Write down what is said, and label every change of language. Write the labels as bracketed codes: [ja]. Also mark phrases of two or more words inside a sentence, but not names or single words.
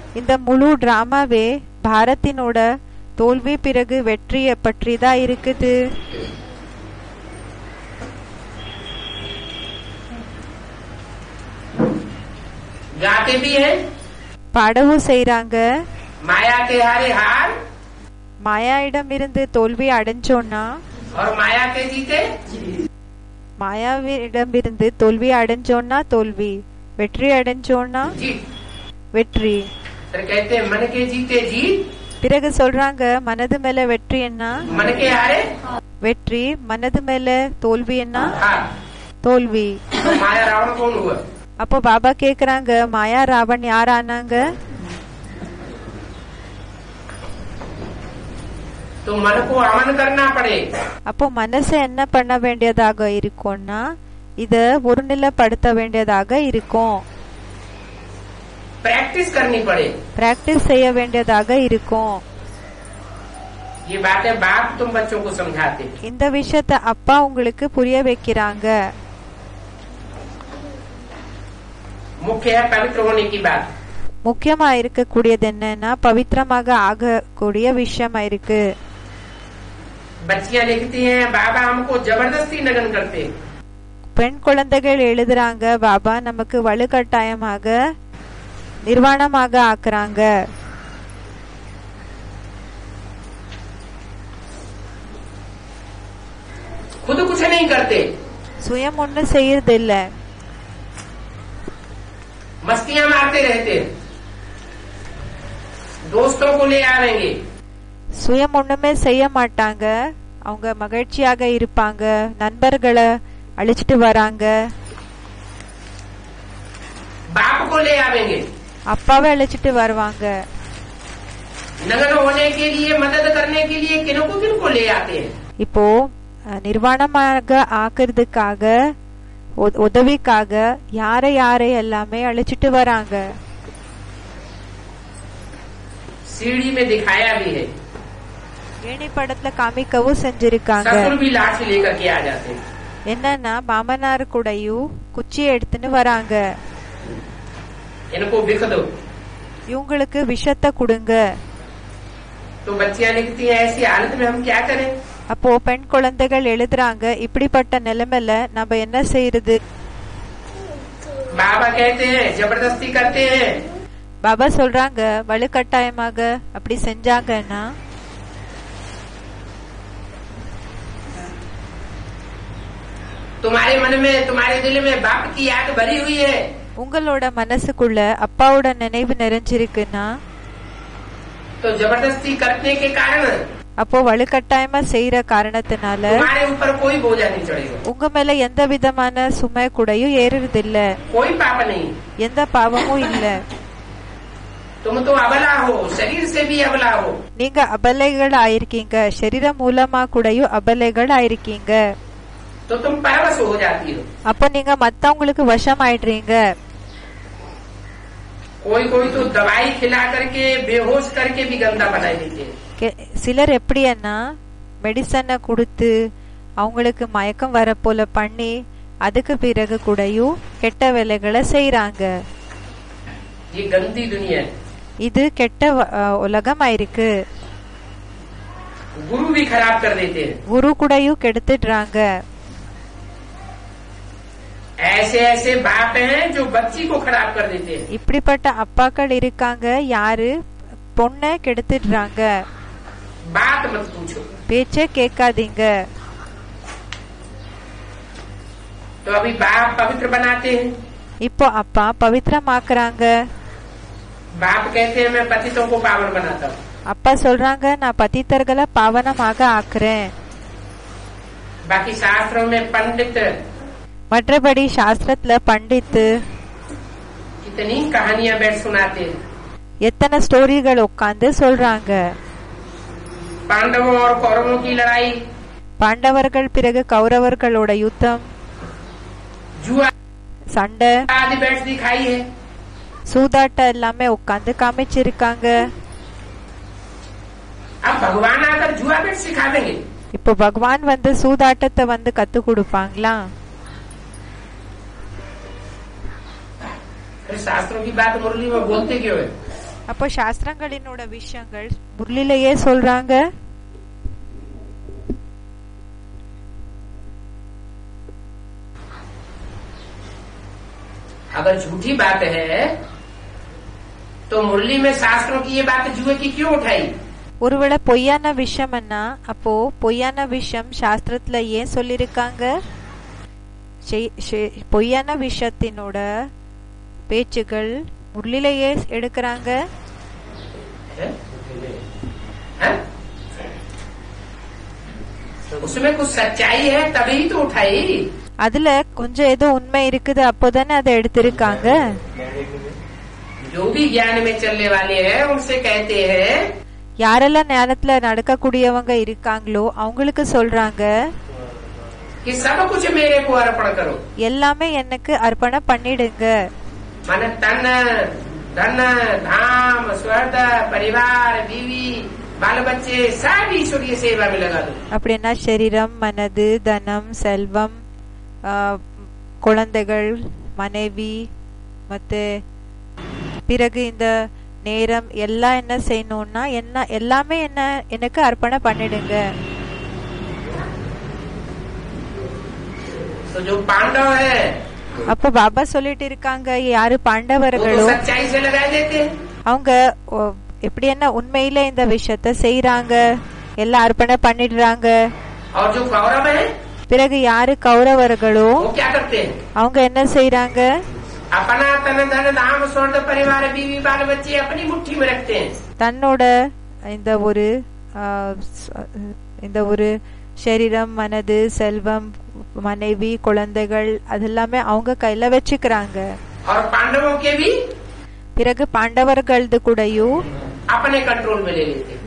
[ta] இந்த முழு டிராமாவே பாரத்தினோட தோல்வி பிறகு வெற்றியை பற்றி தான் இருக்குது। [hi] गाते भी हैं, [ta] பாடவும் செய்றாங்க। [hi] माया के हारे हार [ta] மாயாயிடம் இருந்து தோல்வி அடைஞ்சோன்னா, [hi] और माया के जीते [ta] மாயாவிடம் இருந்து தோல்வி அடைஞ்சோன்னா தோல்வி, வெற்றி அடைஞ்சோன்னா [hi] जीत। [ta] வெற்றி। [hi] फिर कहते हैं मन के जीते जीत, [ta] பிறகு சொல்றாங்க மனது மேல வெற்றி என்ன, [hi] मन के हारे [ta] வெற்றி, மனது மேல தோல்வி என்ன, [hi] हार। [ta] தோல்வி। [hi] तो माया रावण कौन हुआ? [ta] அப்போ பாபா கேக்குறாங்க மாயா ராவன் யார் ஆனாங்க? [hi] तो मन को अमन करना पड़े। [ta] அப்போ மனசை என்ன பண்ண வேண்டியதாக இருக்கும்னா இத ஒருநிலைப்படுத்த வேண்டியதாக இருக்கும், [hi] प्रैक्टिस करनी पड़े। [ta] பிராக்டிஸ் செய்ய வேண்டியதாக இருக்கும்। [hi] ये बातें बाप तुम बच्चों को समझाते। [ta] இந்த விஷயத்த அப்பா உங்களுக்கு புரிய வைக்கிறாங்க। [hi] मुख्य है पवित्र होने की बात। [ta] முக்கியமா இருக்கக்கூடியது என்னன்னா பவித்திரமாக ஆகக்கூடிய விஷயமா இருக்கு। [hi] बच्चियां लिखती हैं बाबा हमको जबरदस्ती नगन करते। [ta] பெண் குழந்தைகள் எழுதுறாங்க பாபா நமக்கு வலுக்கட்டாயமாக நிர்வாணமாக ஆக்குறாங்க। [hi] खुद कुछ नहीं करते, [ta] சுயம் ஒண்ணு செய்யறது இல்ல, [hi] मस्तियां मारते रहते, दोस्तों को ले आवेंगे, [ta] சுயம் ஒண்ணுமே செய்ய மாட்டாங்க, அவங்க மகிழ்ச்சியாக இருப்பாங்க, நண்பர்களை அழிச்சிட்டு வராங்க, [hi] बाप को ले आवेंगे, [ta] அப்பாவை அழிச்சிட்டு வருவாங்க। [hi] नगन होने के लिए मदद करने के लिए किनको ले आते हैं? [ta] இப்போ நிர்வாணமாக ஆக்குறதுக்காக உதவிக்காக யாரை யாரை எல்லாமே அழிச்சிட்டு வராங்க। [hi] सीढ़ी में दिखाया भी है, [ta] ஏணி படத்துல காமிக்கவும் செஞ்சிருக்காங்க। [hi] ससुर भी लाठी लेकर के आ जाते हैं। [ta] என்னன்னா மாமனார் கூடயும் குச்சி எடுத்துன்னு வராங்க, [hi] इनको बिख दो। [ta] இவங்களுக்கு விஷத்தை கொடுங்க। [hi] तो बच्चियां लिखती हैं ऐसी हालत में हम क्या करें? [ta] அப்போ பெண் குழந்தைகள் எழுதுறாங்க இப்படிப்பட்ட நிலைமையில நம்ம என்ன செய்யறது? [hi] बाबा कहते हैं जबरदस्ती करते हैं। [ta] பாபா சொல்றாங்க வலுக்கட்டாயமாக அப்படி செஞ்சாங்கன்னா [hi] तुम्हारे मन में तुम्हारे दिल में बाप की याद भरी हुई है। [ta] உங்களோட மனசுக்குள்ள அப்பாவோட நினைவு நிறைஞ்சிருக்குன்னா [hi] तो जबरदस्ती करने के कारण [ta] அப்போ வலுக்கட்டாயமா செய்யற காரணத்தினால [hi] तुम्हारे ऊपर कोई बोझा नहीं चढ़ेगा, [ta] உங்க மேல எந்த விதமான சுமை கூடயும் ஏறுறது இல்ல, [hi] कोई पाप नहीं। [ta] எந்த பாவமும் இல்ல। [hi] तुम तो अबला हो, शरीर से भी अबला हो। [ta] நீங்க அபலைகள் ஆயிருக்கீங்க, சரீரம் மூலமா கூடயும் அபலைகள் ஆயிருக்கீங்க। [hi] तो तुम परवश हो जाती हो। [ta] அப்போ நீங்க மத்தவங்களுக்கு வசம் ஆயிடுறீங்க। [hi] कोई कोई तो दवाई खिला करके बेहोश करके भी गंदा बना देते हैं। [ta] சிலர் எப்படின்னா மெடிசனை கொடுத்து அவங்களுக்கு மயக்கம் வர போல பண்ணி அதுக்கு பிறகு கூடயும் கெட்ட வேலைகளை செய்யறாங்க। [hi] ये गंदी दुनिया है। [ta] இது கெட்ட உலகம் ஆயிருக்கு। [hi] गुरु भी खराब कर देते हैं। [ta] குரு கூடயும் கெடுத்துடுறாங்க। [hi] ऐसे ऐसे बाप हैं जो बच्ची को खराब कर देते हैं। [ta] இப்படிப்பட்ட அப்பாக்கள் இருக்காங்க யாரு பொண்ணை கெடுத்துடுறாங்க। [hi] बात मत पूछो। [ta] பேச்சே கேட்காதீங்க। [hi] तो अभी बाप पवित्र बनाते हैं। [ta] இப்போ அப்பா பவித்திரமாக்குறாங்க। [hi] बाप कहते हैं मैं पतितों को पावन बनाता हूँ। [ta] அப்பா சொல்றாங்க நான் பतितர்களை பாவனமாக ஆக்குறேன்। [hi] बाकी शास्त्रों में पंडित [ta] மற்றபடி சாஸ்திரத்துல பண்டித்து [hi] कितनी कहानियां बैठ सुनाते हैं। [ta] எத்தனை ஸ்டோரிகள் உட்கார்ந்து சொல்றாங்க। [hi] पांडवों और कौरवों की लड़ाई, [ta] பாண்டவர்கள் பிறகு கௌரவர்களோட யுத்தம், [hi] जुआ [ta] சண்டை [hi] आदि बैठ दिखाई है। [ta] சூதாட்டம் எல்லாமே உட்காந்து காமிச்சிருக்காங்க. [hi] अब भगवान आकर जुआ बैठ सिखा देंगे। [ta] இப்போ பகவான் வந்து சூதாட்டத்தை வந்து கத்து கொடுப்பாங்களா? [hi] अरे शास्त्रों की बात मुरली में बोलते क्यों है? [ta] அப்போ சாஸ்திரங்களினோட விஷயங்கள் முரளிலேயே சொல்றாங்க. [hi] अगर झूठी बात है तो मुरली में शास्त्रों की ये बात जुए की क्यों उठाई? [ta] ஒருவேளை பொய்யான விஷயம்னா அப்போ பொய்யான விஷயம் சாஸ்திரத்துல ஏன் சொல்லிருக்காங்க? பொய்யான விஷயத்தினோட பேச்சுகள் முரளிலேயே எடுக்கிறாங்க. [hi] उसमें कुछ सच्चाई है तभी तो उठाई। [ta] அதுல கொஞ்சம் ஏதோ உண்மை இருக்குது அப்போதானே அதை எடுத்திருக்காங்க. [hi] जो भी ज्ञान में चलने वाले हैं उनसे कहते हैं, [ta] யாரெல்லாம் ஞானத்துல நடக்கக்கூடியவங்க இருக்காங்களோ அவங்களுக்கு சொல்றாங்க [hi] कि सब कुछ मेरे को अर्पण करो। [ta] எல்லாமே எனக்கு அர்ப்பணம் பண்ணிடுங்க. [hi] मन तन धन धाम स्वर्ग परिवार बीवी बाल बच्चे सब ईश्वरीय सेवा में लगा दो। [ta] அப்படின்னா சரீரம் மனது தனம் செல்வம் குழந்தைகள் மனைவி மத்த பிறகு இந்த நேரம் எல்லாம் என்ன செய்யணும்னா என்ன எல்லாமே என்ன எனக்கு அர்ப்பணம் பண்ணிடுங்க. [hi] तो जो पांडव है [ta] அப்ப பாபா சொல்லிட்டு இருக்காங்க யாரு [hi] वो तो [ta] பாண்டவர்களோ [hi] सच्चाई से लगा देते हैं। [ta] அவங்க எப்படி என்ன உண்மையில இந்த விஷயத்த செய்யறாங்க எல்லாம் அர்ப்பணம் பண்ணிடுறாங்க. [hi] और जो कौरव है [ta] பிறகு யாரு கௌரவர்களோ [hi] वो क्या करते हैं? [ta] அவங்க என்ன செய்யறாங்க? [hi] अपना तन धन धाम स्वर्ग परिवार बीवी बाल बच्चे अपनी मुट्ठी में रखते हैं। [ta] தன்னோட இந்த ஒரு சரீரம் மனது செல்வம் மனைவி குழந்தைகள் அதெல்லாமே அவங்க கையில வச்சுக்கிறாங்க. [hi] और पांडवों के भी [ta] பிறகு பாண்டவர்களது கூடயும் [hi] अपने कंट्रोल में ले लेते हैं।